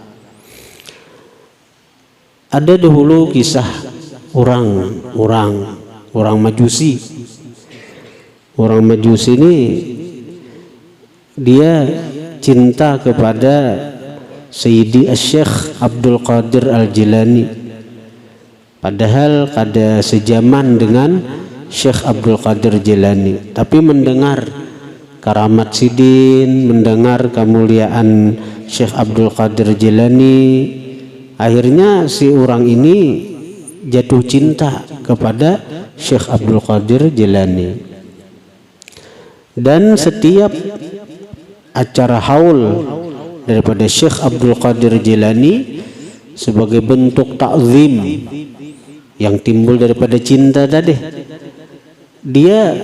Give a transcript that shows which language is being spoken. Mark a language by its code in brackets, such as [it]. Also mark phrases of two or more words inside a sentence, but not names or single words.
[id] Ada dahulu kisah orang Majusi. Orang Majusi ini dia cinta kepada Sayyidi Syekh Abdul Qadir Al-Jilani. [bjn] Padahal kada sejaman dengan Syekh Abdul Qadir Jilani, tapi mendengar karamat sidin, mendengar kemuliaan Syekh Abdul Qadir Jilani, [id] akhirnya si orang ini jatuh cinta kepada Syekh Abdul Qadir Jilani. Dan setiap acara haul daripada Syekh Abdul Qadir Jilani sebagai bentuk takzim yang timbul daripada cinta tadi, dia